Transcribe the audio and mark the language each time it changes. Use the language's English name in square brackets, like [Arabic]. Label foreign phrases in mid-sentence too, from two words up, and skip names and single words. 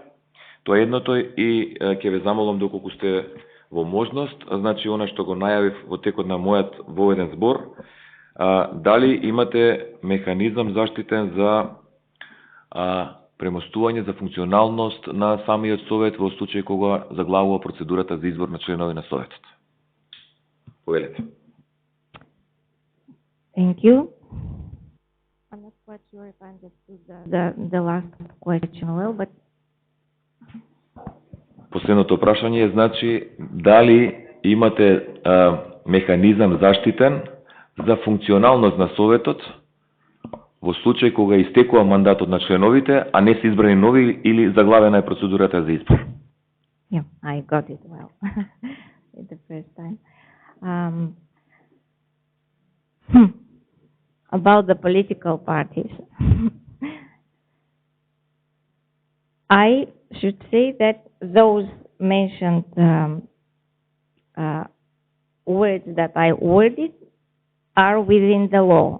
[Macedonian] Тоа е едното и ќе ве замолам доколку сте во можност, значи она што го најавив во текот на мојот воведен збор, дали имате механизам заштитен за премостување за функционалност на самиот совет во случај кога заглавува процедурата за избор на членови на советот. Повелете. [English] Thank you. I'm not quite sure if I understood the last question well, but... [Macedonian] Последното прашање е, значи, дали имате механизам заштитен за функционалност на советот во случај кога истекува мандатот на членовите, а не се избрани нови или заглавена е процедурата за избор? [English] Yeah, I got it well the first time. About the political parties. I should say that those mentioned words that I worded are within the law.